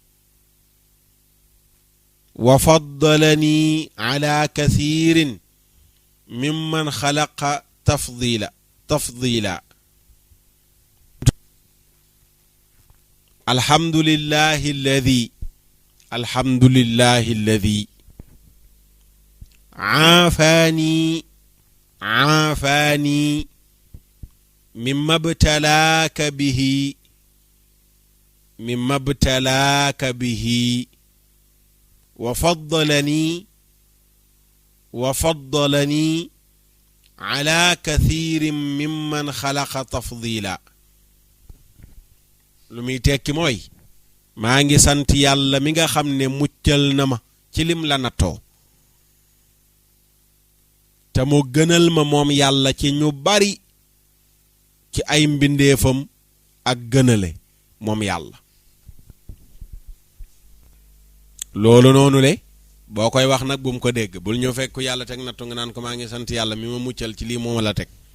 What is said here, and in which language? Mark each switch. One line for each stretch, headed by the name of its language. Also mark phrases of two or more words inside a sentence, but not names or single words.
Arabic: وفضلني على كثير ممن خلق تفضيلا الحمد لله الذي عافاني مما ابتلاك به وفضلني على كثير ممن خلق تفضيلا
Wolof: lu muy tekki mooy maa ngi sant yàlla mi nga xam ne muccal na ma ci lim la nattoo te mu gënal ma moom yàlla ci ñu bari ci ay mbindeefam ak gënale moom yàlla loolu noonu le boo koy wax nag bu mu ko dégg bul ñëw fekk yàlla teg nattu nga naan ko maa ngi sant yàlla mi ma muccal ci lii moo ma la teg